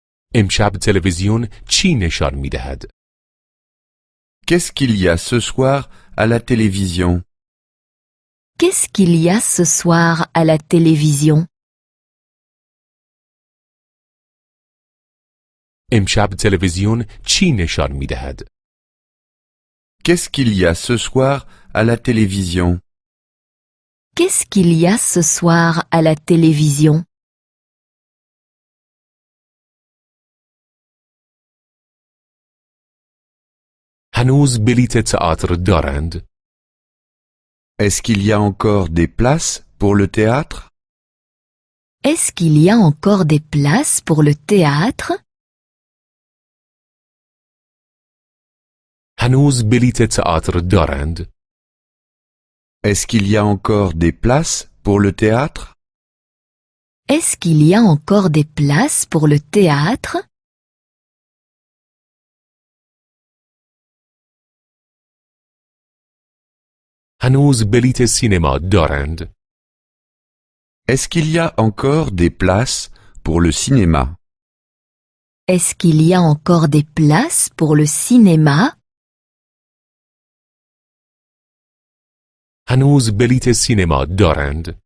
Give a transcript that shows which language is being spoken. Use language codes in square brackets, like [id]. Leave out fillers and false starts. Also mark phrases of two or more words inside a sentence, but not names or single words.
[fa] امشب تلویزیون چی نشان می دهد؟ [fr] Qu'est-ce qu'il y a ce soir à la télévision? Qu'est-ce qu'il y a ce soir à la télévision? [fa] امشب تلویزیون چی نشان می دهد؟ [fr] Qu'est-ce qu'il y a ce soir à la télévision? Qu'est-ce qu'il y a ce soir à la télévision? [fa] هنوز بلیت تئاتر دارند؟ [fr] Est-ce qu'il y a encore des places pour le théâtre? Est-ce qu'il y a encore des places pour le théâtre? [fa] هنوز بلیت تئاتر دارند؟ [fr] Est-ce qu'il y a encore des places pour le théâtre? Est-ce qu'il y a encore des places pour le théâtre? [fa] هنوز بلیت سینما دارند؟ [fr] Est-ce qu'il y a encore des places pour le cinéma? Est-ce qu'il y a encore des places pour le cinéma? [fa] هنوز بلیت سینما دارند؟